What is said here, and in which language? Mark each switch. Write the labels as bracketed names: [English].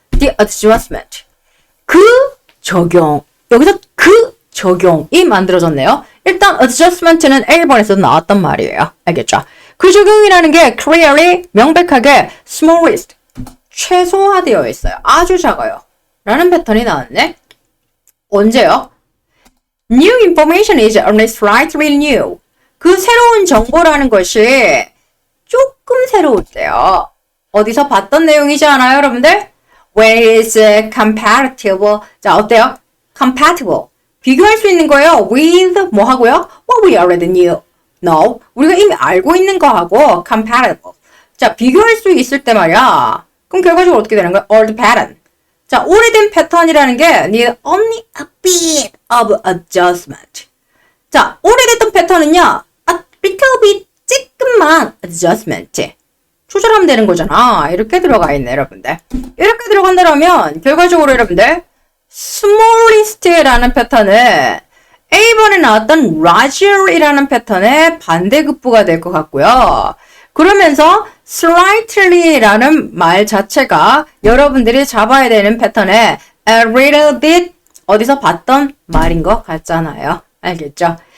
[English] The adjustment. [Korean] 그 적용. 여기서 그 적용이 만들어졌네요. 일단 adjustment는 1번에서 나왔단 말이에요. 알겠죠? 그 적용이라는 게 clearly 명백하게 smallest 최소화되어 있어요. 아주 작아요. 라는 패턴이 나왔네. 언제요? [English] New information is only slightly new. [Korean] 그 새로운 정보라는 것이 조금 새로울 때요. 어디서 봤던 내용이지 않아요, 여러분들? [English] When it's compatible. [Korean] 자, 어때요? [English] Compatible. [Korean] 비교할 수 있는 거예요. [English] With [Korean] 뭐 하고요? [English] What we already knew. No. [Korean] 우리가 이미 알고 있는 거하고 compatible. 자, 비교할 수 있을 때 말이야. 그럼 결과적으로 어떻게 되는 거야? [English] Old pattern. [Korean] 자, 오래된 패턴이라는 게 [English] need only a bit of adjustment. [Korean] 자, 오래됐던 패턴은요. [English] a little bit, [Korean] 조금만 [English] adjustment. [Korean] 조절하면 되는 거잖아. 이렇게 들어가 있네, 여러분들. 이렇게 들어간다면 결과적으로 여러분들 smallest라는 패턴은 A번에 나왔던 larger이라는 패턴의 반대급부가 될 것 같고요. 그러면서 slightly라는 말 자체가 여러분들이 잡아야 되는 패턴의 [English] a little bit [Korean] 어디서 봤던 말인 것 같잖아요. 알겠죠?